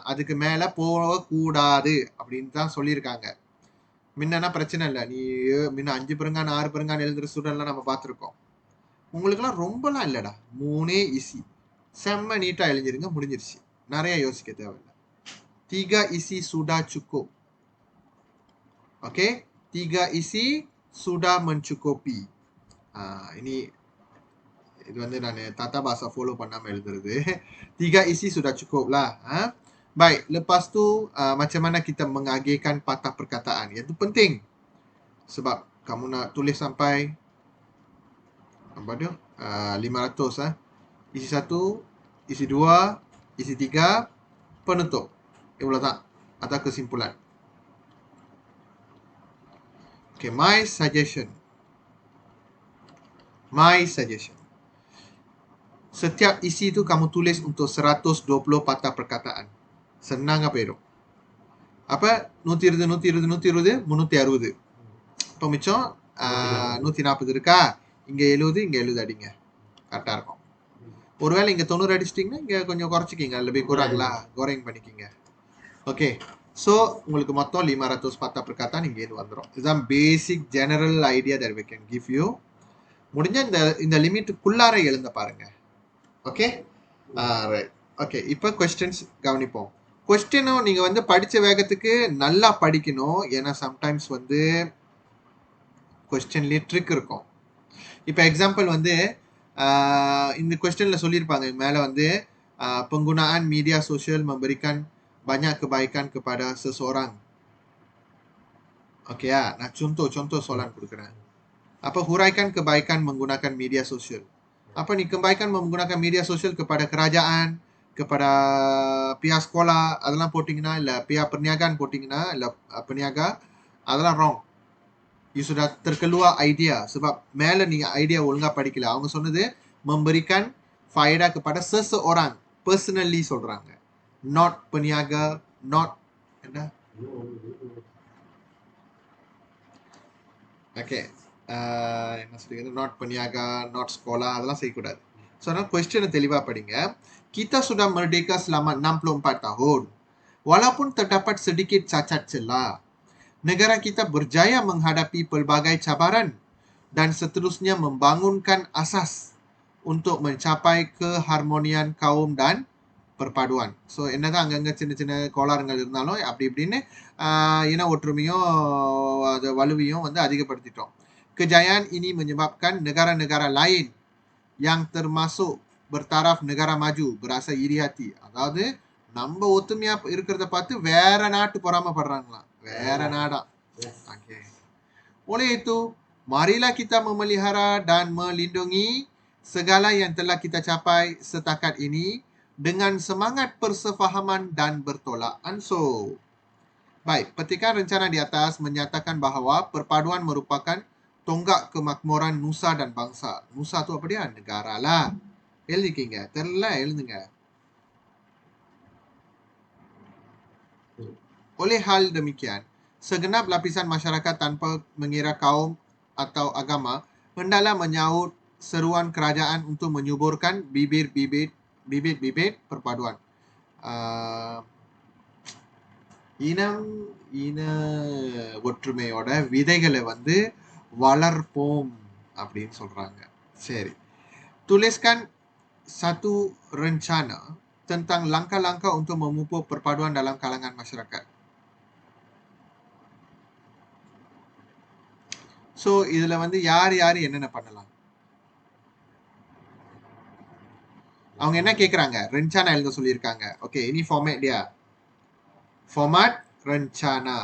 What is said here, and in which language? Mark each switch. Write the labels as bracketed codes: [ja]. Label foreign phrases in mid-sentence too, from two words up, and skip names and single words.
[ta] அதுக்கு மேலே போகக்கூடாது அப்படின்னு தான் சொல்லியிருக்காங்க. முன்னா பிரச்சனை இல்லை. நீ முன்ன 5 பெருங்கான் 6 பெருங்கான் எழுதுகிற ஸ்டூடெண்ட்லாம் நம்ம பார்த்துருக்கோம். உங்களுக்குலாம் ரொம்பலாம் இல்லைடா, 3 ஈஸி. செம்ம நீட்டாக எழுதிருங்க, முடிஞ்சிருச்சு. நிறைய யோசிக்க தேவையில்லை. 3 [ms] isi sudah cukup. Okay, 3 isi sudah mencukupi. [ta] Ini இது வந்து நான் [ms] tata bahasa [ta] follow பண்ணாம எழுதுறது. [ms] 3 isi sudah cukup lah. Baik, lepas tu macam mana kita mengagihkan patah perkataan. Itu penting. Sebab kamu nak tulis sampai apa dia? 500 Isi 1, isi 2, isi 3, penutup. [ta] Iவ்வளவுதான். [ms] Atau kesimpulan. [en] Okay, my suggestion. [ms] Setiap isi itu kamu tulis untuk 120 patah perkataan. Senang apa itu? Apa? 120, 360. [ta] இப்போ மிச்சம் 140 இருக்கா? இங்கே 70, இங்கே 70 அடிங்க. கரெக்டாக இருக்கும். ஒருவேளை இங்கே 90 அடிச்சிட்டிங்கன்னா இங்கே கொஞ்சம் குறைச்சிக்கிங்க. [ms] lebih kurang lah. [ta] Goreng பண்ணிக்கிங்க. ஓகே, ஸோ உங்களுக்கு மொத்தம் 500 [ms] patah perkataan [ta] இங்கேருந்து வந்துடும். [en] இதுதான் basic general idea that we can give you. [ta] முடிஞ்ச இந்த லிமிட்டுக்குள்ளார எழுந்த பாருங்க. [en] okay, right. okay, [ta] இப்போ கொஸ்டின்ஸ் கவனிப்போம். கொஸ்டினும் நீங்கள் வந்து படித்த வேகத்துக்கு நல்லா படிக்கணும். ஏன்னா சம்டைம்ஸ் வந்து கொஸ்டின்லேயே ட்ரிக் இருக்கும். இப்போ எக்ஸாம்பிள் வந்து இந்த கொஸ்டினில் சொல்லியிருப்பாங்க மேலே வந்து [ms] penggunaan media sosial memberikan banyak kebaikan kepada seseorang. Oke ya, nah contoh soalan கொடுக்குறேன். Apa huraikan kebaikan menggunakan media sosial? Apa nih kebaikan menggunakan media sosial kepada kerajaan, kepada pihak sekolah, [ta] அதெல்லாம் போட்டிங்கன்னா இல்லை [ms] pihak perniagaan [ta] போட்டிங்கன்னா இல்லை peniaga, அதெல்லாம் wrong. [ms] You sudah terkeluar idea sebab [ta] மேலே நீங்கள் ஐடியா ஒழுங்காக படிக்கல. அவங்க சொன்னது [ms] memberikan faedah kepada seseorang, [ta] personally சொல்கிறாங்க. [en] Not peniaga, not என்ன? Okay. [ta] என்ன சொல்லிக்கிறது, [en] not peniaga, not sekolah, [ta] அதெல்லாம் செய்யக்கூடாது. ஸோ அதனால் கொஸ்டினை தெளிவாக படிங்க. [ms] Kita sudah merdeka selama 64 tahun. Walaupun terdapat sedikit cacat celah, negara kita berjaya menghadapi pelbagai cabaran dan seterusnya membangunkan asas untuk mencapai keharmonian kaum dan perpaduan. [ta] ஸோ என்னதான் அங்கங்கே சின்ன சின்ன கோளாறுகள் இருந்தாலும் அப்படி இப்படின்னு இன ஒற்றுமையும் அது வலுவையும் வந்து அதிகப்படுத்திட்டோம். [ms] Kejayaan ini menyebabkan negara-negara lain yang termasuk bertaraf negara maju berasa iri hati. [ta] அதாவது நம்ம ஒத்துமையா இருக்கிறத பார்த்து வேற நாட்டு பொறாமப்படுறாங்களாம். வேற நாடா. [en] Okay. [ms] Oleh itu, marilah kita memelihara dan melindungi segala yang telah kita capai setakat ini dengan semangat persefahaman dan bertolak ansur. Baik, petikan rencana di atas menyatakan bahawa perpaduan merupakan tonggak kemakmuran nusa dan bangsa. Nusa tu apa dia? Negara lah. [ta] எழுதிக்கிங்க. தெரியல எழுதுங்க. [ms] Oleh hal demikian, segenap lapisan masyarakat tanpa mengira kaum atau agama hendaklah menyaut seruan kerajaan untuk menyuburkan bibit-bibit perpaduan. [ta] இன ஒற்றுமையோட விதைகளை வந்து வளர்ப்போம் அப்படின்னு சொல்றாங்க. சரி, [ms] tuliskan satu rencana tentang langkah-langkah untuk memupuk perpaduan dalam kalangan masyarakat. [ta] ஸோ இதில் வந்து யார் என்னென்ன பண்ணலாம்? அவங்க என்ன கேட்குறாங்க? ரென்சானா எழுத சொல்லியிருக்காங்க. [ms] ஓகே, இனி ஃபார்மேட் dia. Format rencana.